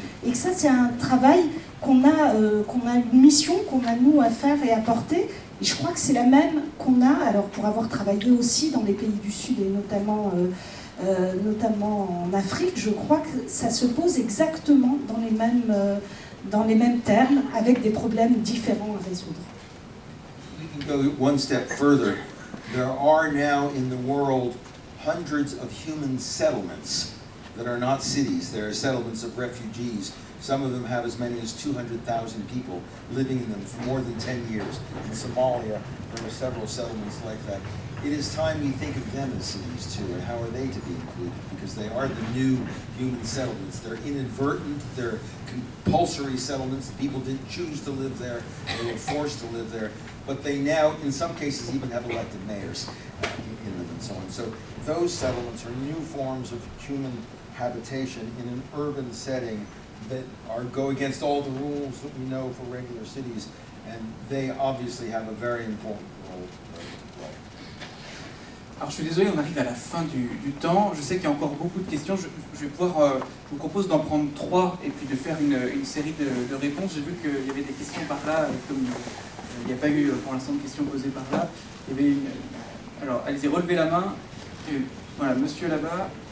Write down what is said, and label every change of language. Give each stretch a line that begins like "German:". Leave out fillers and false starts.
French: Et que ça, c'est un travail qu'on a une mission qu'on a nous à faire et à porter. Et je crois que c'est la même qu'on a, alors pour avoir travaillé aussi dans les pays du Sud et notamment en Afrique, je crois que ça se pose exactement dans les mêmes termes, avec des problèmes différents à résoudre.
English: We can go one step further. There are now in the world hundreds of human settlements that are not cities. They're settlements of refugees. Some of them have as many as 200,000 people living in them for more than 10 years. In Somalia, there are several settlements like that. It is time we think of them as cities too, and how are they to be included? Because they are the new human settlements. They're inadvertent, they're compulsory settlements. People didn't choose to live there, they were forced to live there. But they now, in some cases, even have elected mayors in them and so on. So those settlements are new forms of human habitation in an urban setting that go against all the rules that we know for regular cities, and they obviously have a very important role to play.
French: Alors je suis désolé, on arrive à la fin du temps. Je sais qu'il y a encore beaucoup de questions. Je vais pouvoir, je vous propose d'en prendre 3 et puis de faire une série de réponses. J'ai vu qu'il y avait des questions par là, comme il n'y a pas eu pour l'instant de questions posées par là. Il y avait une... Alors allez-y, relevez la main. Et, voilà, monsieur là-bas.